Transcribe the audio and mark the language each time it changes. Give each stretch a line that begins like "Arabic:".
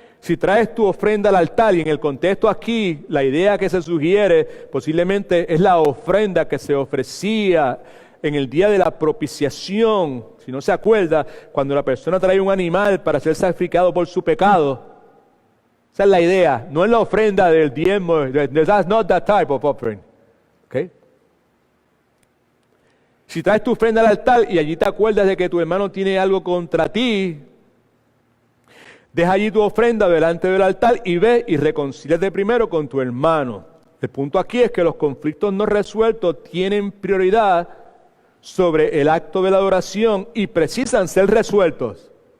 Spanish: Si traes tu ofrenda al altar, y en el contexto aquí, la idea que se sugiere posiblemente es la ofrenda que se ofrecía en el día de la propiciación. Si no se acuerda, cuando la persona trae un animal para ser sacrificado por su pecado. Esa es la idea, no es la ofrenda del diezmo.
English: That's not that type of offering. Okay.
Spanish: Si traes tu ofrenda al altar y allí te acuerdas de que tu hermano tiene algo contra ti, deja allí tu ofrenda delante del altar y ve y reconcíliate primero con tu hermano. El punto aquí es que los conflictos no resueltos tienen prioridad sobre el acto de la adoración y precisan ser resueltos.